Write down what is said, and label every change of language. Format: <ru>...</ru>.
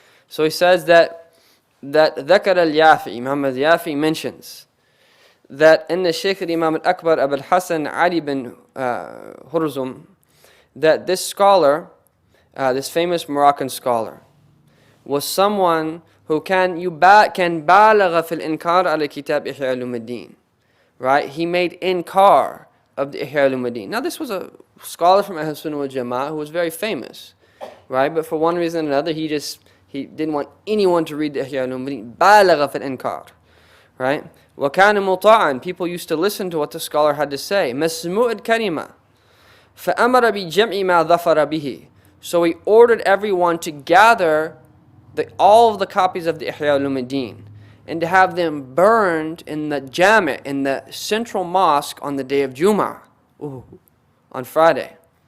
<en>So he says that</en> <ar>ذكر اليافعي,</ar> <en>Muhammad Yafi mentions that in the Shaykh al-Imam al-Akbar Abu al-Hasan Ali bin Hurzum, that this scholar, this famous Moroccan scholar, was someone who can</en> <ar>بالغ في الإنكار على كتاب إحياء علوم الدين.</ar> <en>Right? He made inkar of the Ihya al-Ulumuddin. Now this was a scholar from Ahl Sunnah wal Jama'ah who was very famous, right? But for one reason or another, he didn't want anyone to read the Ihya al-Ulumuddin.</en> <ar>بالغ في الإنكار, right? وكان مطاعا.</ar> <en>People used to listen to what the scholar had to say.</en> <ar>مسموع الكلمة. فأمر بجمع ما ظفر به.</ar> <en>So he ordered everyone to gather all of the copies of the Ihya al-Ulumuddin and to have them burned in the Jami', in the central mosque on the day of Jum'ah, on Friday.</en>